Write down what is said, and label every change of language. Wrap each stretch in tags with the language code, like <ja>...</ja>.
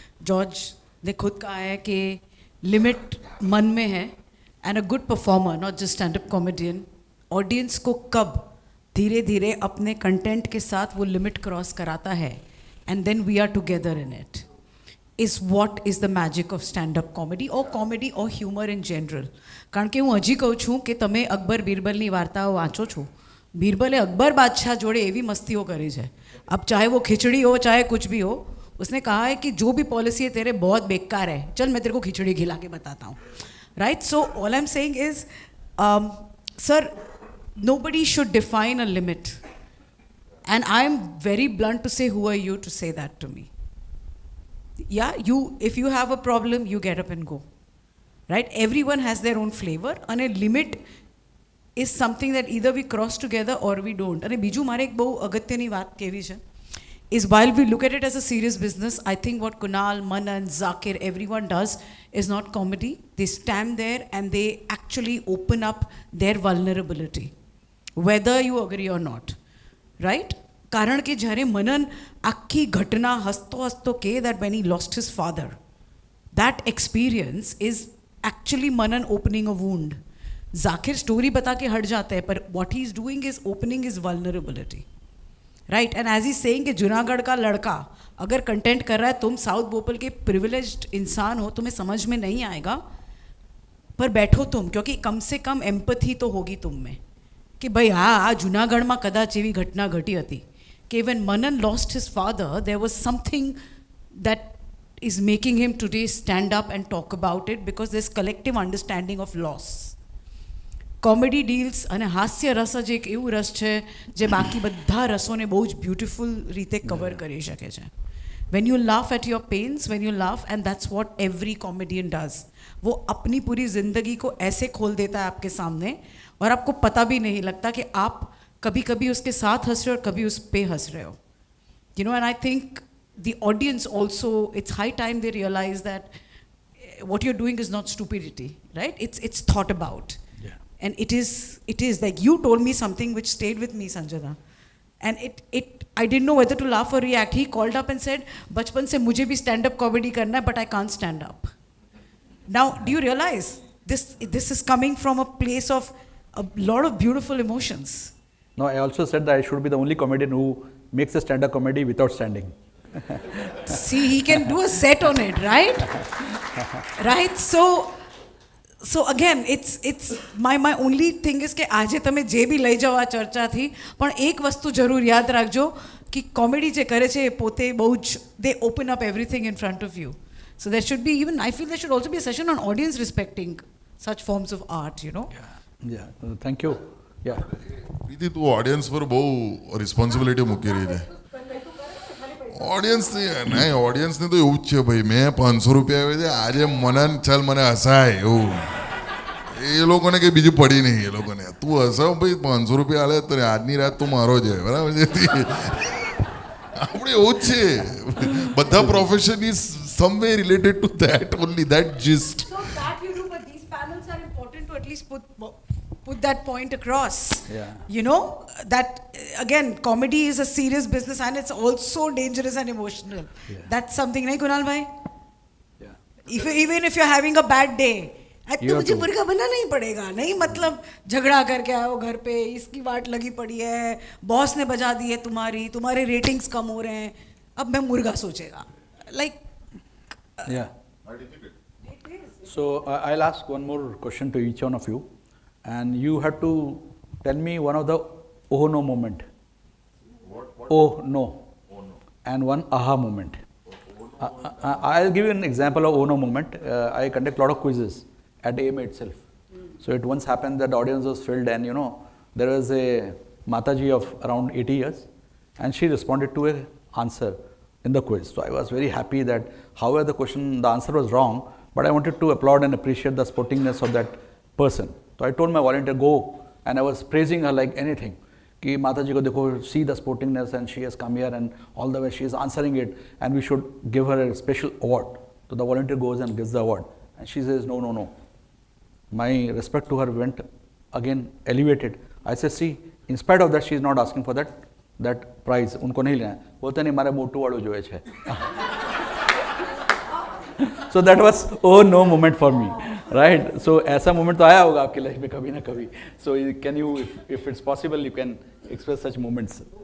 <hi>George ने खुद कहा है कि लिमिट मन में है,</hi> <en>and a good performer, not just stand-up comedian,</en> <hi>audience को कब धीरे धीरे अपने कंटेंट के साथ वो लिमिट क्रॉस कराता है,</hi> <en>and then we are together in it, is what is the magic of stand-up comedy or humor in general.</en> <gu>કારણ કે હું હજી કહું છું કે તમે અકબર બીરબલની વાર્તાઓ વાંચો છો.</gu> <hi>बीरबल अकबर बादशाह</hi> <gu>जोड़े एवी मस्तियों करी है.</gu> <hi>अब चाहे वो खिचड़ी हो चाहे कुछ भी हो, उसने कहा है कि जो भी पॉलिसी है तेरे बहुत बेकार है, चल मैं तेरे को खिचड़ी खिला के बताता हूँ, right?</hi> <en>So all I am saying is, sir, nobody should define a limit, and I am very blunt to say, who are you to say that to me? Yeah, if you have a problem, you get up and go, right? Everyone has their own flavor, and a limit is something that either we cross together or we don't.</en> <gu>અને બીજું મારે એક બહુ અગત્યની વાત કહેવી છે,</gu> <en>is while we look at it as a serious business, I think what Kunal, Manan, Zakir, everyone does is not comedy. They stand there and they actually open up their vulnerability, whether you agree or not, right?</en> <gu>કારણ કે જ્યારે મનન આખી ઘટના હસતો હસતો કહે</gu> <en>that when he lost his father, that experience is actually Manan opening a wound.</en> <hi>Zakir story बता के हट जाता है, पर</hi> <en>what he is doing is opening his vulnerability, right? And as he's saying</en> <hi>कि जूनागढ़ का लड़का अगर कंटेंट कर रहा है, तुम साउथ भोपाल के प्रिविलेज्ड इंसान हो, तुम्हें समझ में नहीं आएगा, पर बैठो तुम, क्योंकि कम से कम एम्पथी तो होगी तुम में कि भाई हाँ</hi> <gu>आ जूनागढ़ में कदाच एवी घटना घटी હતી</gu> <hi>कि</hi> <en>when Manan lost his father, there was something that is making him today stand up and talk about it, because there's collective understanding of loss.</en> <gu>Comedy deals અને હાસ્ય રસ જ એક એવું રસ છે જે બાકી બધા રસોને બહુ જ બ્યુટિફુલ રીતે કવર કરી શકે છે.</gu> <en>When you laugh at your pains, when you laugh, and that's what every comedian does.</en> <hi>वो अपनी पूरी ज़िंदगी को ऐसे खोल देता है आपके सामने और आपको पता भी नहीं लगता कि आप कभी कभी उसके साथ हंस रहे हो और कभी उस पे हंस रहे हो.</hi> <en>You know, and I think the audience also, it's high time they realize that what you're doing is not stupidity, right? It's thought about. And it is like you told me something which stayed with me, Sanjana, and I didn't know whether to laugh or react. He called up and said,</en> <hi>बचपन से मुझे भी stand up comedy करना है,</hi> <en>but I can't stand up. Now, do you realize this is coming from a place of a lot of beautiful emotions? No, I also said that I should be the only comedian who makes a stand-up comedy without standing. See, he can do a set on it, right? Right? So again it's my only thing is</en> <gu>કે આજે તમે જે બી લઈ જાઓ આ ચર્ચાથી, પણ એક વસ્તુ જરૂર યાદ રાખજો કે કોમેડી જે કરે છે એ પોતે બહુ જ</gu> <en>They open up everything in front of you. So there should be even I feel there should also be a session on audience respecting such forms of art, you know. Yeah, thank you. Yeah.</en> <gu>પ્રીતિ તું audience પર બહુ responsibility મૂકી રહી છે. ઓડિયન્સને તો એવું જ છે ભાઈ, મેં 500 રૂપિયા આવે છે આજે મને ચાલ મને હસાય એવું, એ લોકોને કંઈ બીજું પડી નહીં. એ લોકોને તું હસાવ ભાઈ, 500 રૂપિયા હાલે તો આજની રાત તું મારો છે, બરાબર છે. આપણે એવું જ છે, બધા</gu> <en>Profession is someway related to that only, that gist. So that you do, but these panels are important to at least put that point across. Yeah. You know, that again, comedy is a serious business and it's also dangerous and emotional. Yeah. That's something, nahi Kunal bhai? Yeah. Even if you're having a bad day,</en> <hi>आज</hi> <en>You</en> <hi>तो</hi> <en>have</en> <hi>मुझे</hi> <en>to-</en> <hi>मुर्गा बनना नहीं पड़ेगा, नहीं मतलब झगड़ा करके आओ घर पे, इसकी वाट लगी पड़ी है, बॉस ने बजा दी है तुम्हारे रेटिंग्स कम हो रहे हैं, अब मैं मुर्गा सोचेगा,</hi> <en>like Yeah. So I'll ask one more question to each one of you, and you have to tell me one of the oh no moment. Oh no. And one aha moment. I'll give you an example of oh no moment. I conduct a lot of quizzes at AMA itself. So it once happened that the audience was filled, and there was a Mataji of around 80 years, and she responded to an answer in the quiz. So I was very happy that however the answer was wrong, but I wanted to applaud and appreciate the sportingness of that person. So I told my volunteer, go, and I was praising her like anything.</en> <hi>Ki Mataji ko dekho,</hi> <en>see the sportingness, and she has come here and all the way she is answering it, and we should give her a special award. So the volunteer goes and gets the award, and she says, no. My respect to her went again elevated. I said, see, in spite of that, she is not asking for that prize.</en> <hi>उनको नहीं लेना, बोलते नहीं मारे मोटू वालों जो है.</hi> <en>So that was oh no moment for me, right?</en> <hi>So ऐसा moment तो आया होगा आपकी लाइफ में कभी ना कभी.</hi> <en>So can you, if it's possible, you can express such moments.</en>